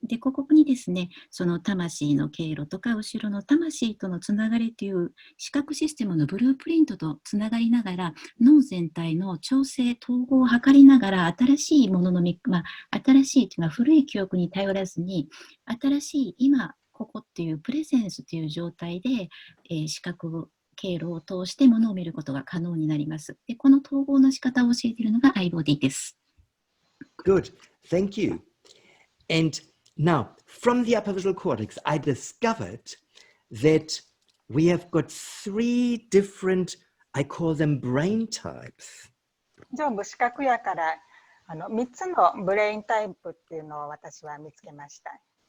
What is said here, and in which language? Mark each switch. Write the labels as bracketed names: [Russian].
[Japanese] で、ここにですね、その魂の経路とか後ろの魂とのつながりという視覚システムのブループリントとつながりながら脳全体の調整、統合を図りながら新しいものの新しいというのは古い記憶に頼らずに新しい今ここっていうプレゼンスという状態で、視覚経路を通してものを見ることが可能になります。で、この統合の仕方を教えているのがアイボディです。 [English] Good. Thank you. And now, from the upper visual cortex, I discovered that we have got 3 different, I call them brain types. [Japanese] 上部視覚野から3つのブレインタイプっていうのを私は見つけました。